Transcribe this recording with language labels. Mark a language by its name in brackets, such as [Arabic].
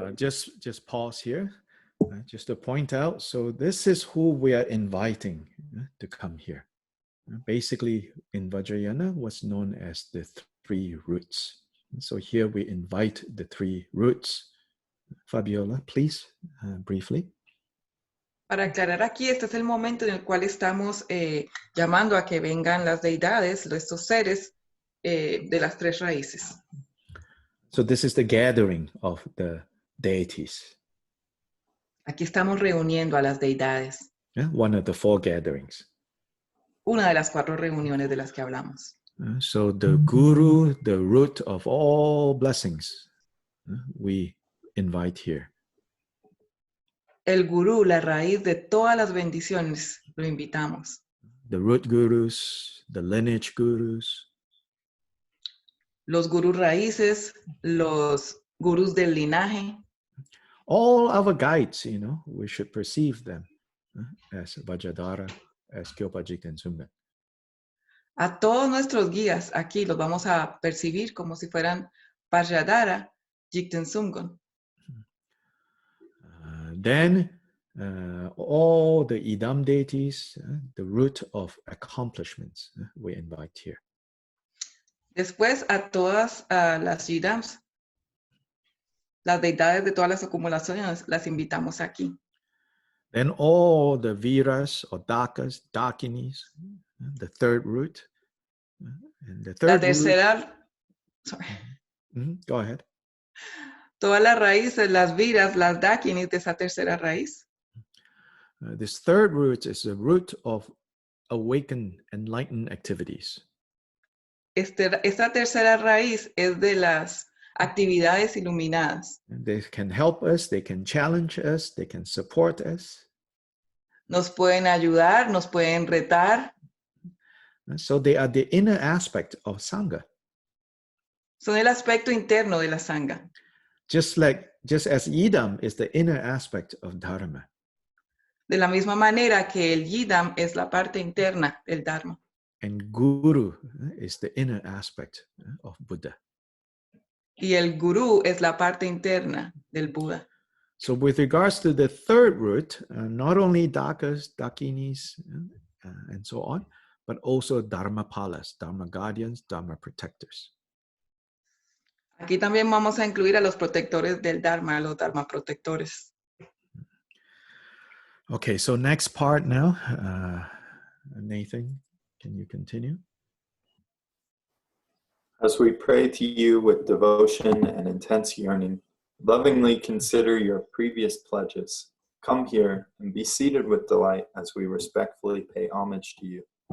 [English] just pause here, just to point out. So this is who we are inviting to come here. Basically, in Vajrayana, what's known as the 3 roots. So here we invite the 3 roots. Fabiola, please, briefly. [Spanish] Para aclarar aquí, este es el momento en el cual estamos llamando a que vengan las deidades, estos seres de las 3 raíces. [English] So this is the gathering of the deities. [Spanish] Aquí estamos reuniendo a las deidades. [English] One of the 4 gatherings. [Spanish] Una de las 4 reuniones de las que hablamos. [English] So the guru, the root of all blessings, we invite here. [Spanish] El gurú, la raíz de todas las bendiciones, lo invitamos. [English] The root gurus, the lineage gurus. [Spanish] Los gurús raíces, los gurús del linaje. [English] All our guides, we should perceive them as Vajradhara, as Kyopa Jigten Sumben. [Spanish] A todos nuestros guías aquí los vamos a percibir como si fueran Vajradhara, Jigten Sumgon. [English] Then all the Idam deities, the root of accomplishments, we invite here. [Spanish] Después a todas las yidams, las deidades de todas las acumulaciones, las invitamos aquí. [English] Then all the viras or dakas, dakinis, the third root. And the [Spanish] La [English] third root, [Spanish] tercera, [English] sorry, go ahead. [Spanish] todas las raíces, las viras, las dakinis de esa tercera raíz. [English] This third root is the root of awakened, enlightened activities. [Spanish] Esta tercera raíz es de las actividades iluminadas. [English] They can help us, they can challenge us, they can support us. [Spanish] Nos pueden ayudar, nos pueden retar. [English] So they are the inner aspect of Sangha. [Spanish] Son el aspecto interno de la Sangha. [English] Just as Yidam is the inner aspect of Dharma. [Spanish] De la misma manera que el Yidam es la parte interna del Dharma. [English] And Guru is the inner aspect of Buddha. [Spanish] Y el Guru es la parte interna del Buda. [English] So with regards to the third root, not only Dakas, Dakinis, and so on, but also Dharmapalas, Dharma guardians, Dharma protectors. [Spanish] Aquí también vamos a incluir a los protectores del Dharma, a los Dharma protectores. [English] Okay, so next part now. Nathan, can you continue? As we pray to you with devotion and intense yearning, lovingly consider your previous pledges. Come here and be seated with delight as we respectfully pay homage to you.